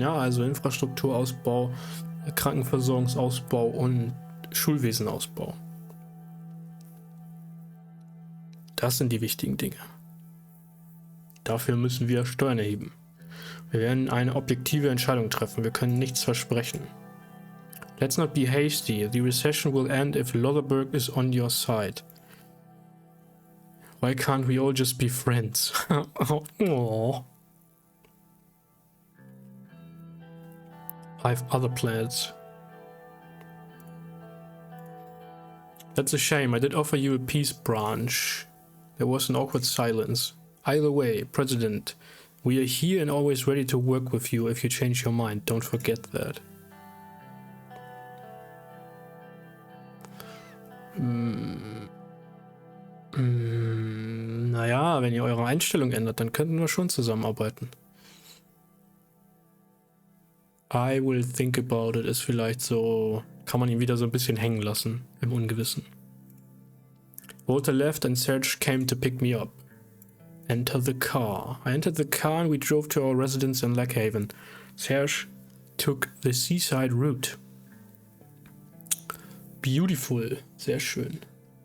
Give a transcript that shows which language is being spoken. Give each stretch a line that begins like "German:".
German: Ja, also Infrastrukturausbau, Krankenversorgungsausbau und Schulwesenausbau. Das sind die wichtigen Dinge. Dafür müssen wir Steuern erheben. Wir werden eine objektive Entscheidung treffen. Wir können nichts versprechen.
English: Let's not be hasty. The recession will end if Lotherberg is on your side. Why can't we all just be friends? Oh. I have other plans. That's a shame. I did offer you a peace branch. There was an awkward silence. Either way, President, we are here and always ready to work with you if you change your mind. Don't forget that.
German: Naja, wenn ihr eure Einstellung ändert, dann könnten wir schon zusammenarbeiten.
English: I will think about it
German: ist vielleicht so, kann man ihn wieder so ein bisschen hängen lassen, im Ungewissen.
English: Walter left and Serge came to pick me up. Enter the car. I entered the car and we drove to our residence in Lakehaven. Serge took the seaside route. Beautiful. Sehr schön.